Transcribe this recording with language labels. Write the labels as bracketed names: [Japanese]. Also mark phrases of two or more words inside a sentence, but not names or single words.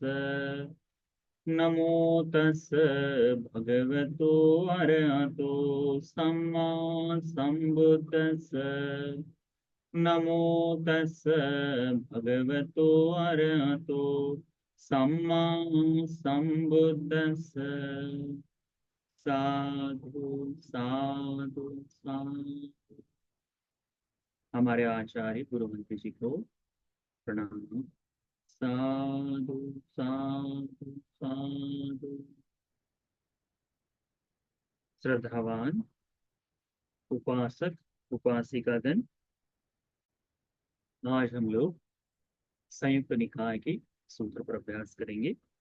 [Pali] नमो तस् भगवतो अरहतो सम्मा सम्बुद्दस्स। नमो तस् भगवतो अरहतो सम्मा सम्बुद्दस्स। साधु साधु साधु। [Hindi] हमारे आचार्य गुरु मंत्री जी को प्रणाम। [Pali] साधु साधु साधु। [Hindi] श्रद्धावान उपासक उपासिकागण, आज हम लोग संयुक्त निकाय के सूत्र पर अभ्यास करेंगे।